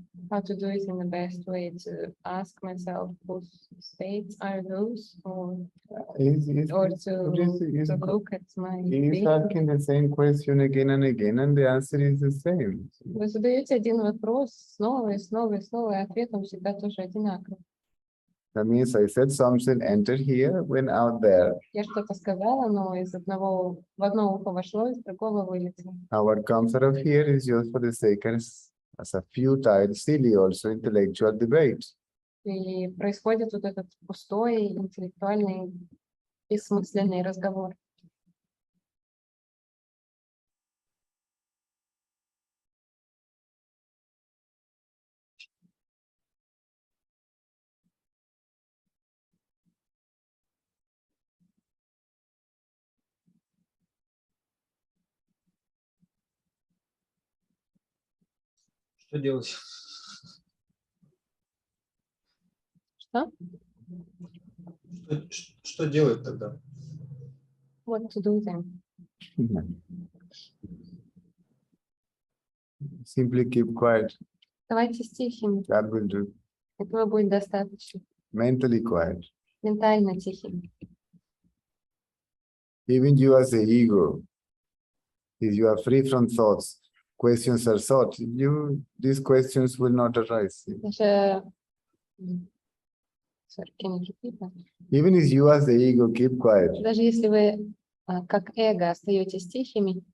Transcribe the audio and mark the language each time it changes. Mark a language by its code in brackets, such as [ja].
[en] How to do it in the best way? To ask myself whose states are those, or to look at my He's asking the same question again and again, and the answer is the same. [ru] Вы задаете один вопрос снова и снова и снова, и ответом всегда тоже одинаковый. [en] That means I said something, enter here, went out there. [ru] Я что-то сказала, но из одного в одно ухо вошло, из другого вылетело. [en] Now what comes out of here is just for the sake as a futile, silly, also intellectual debate. [ru] И происходит вот этот пустой, интеллектуальный, бессмысленный разговор. Что делать? Что? Что делать тогда? [en] What to do then? Simply keep quiet. [ru] Давайте тихими. [en] That will do. [ru] Этого будет достаточно. [en] Mentally quiet. [ru] Ментально тихими. [en] Even you as the ego, if you are free from thoughts, questions are thought, these questions will not arise. [ru] Даже... [en] Sorry, can you repeat that? Even if you as the ego keep quiet, [ru] Даже если вы как эго остаетесь тихими,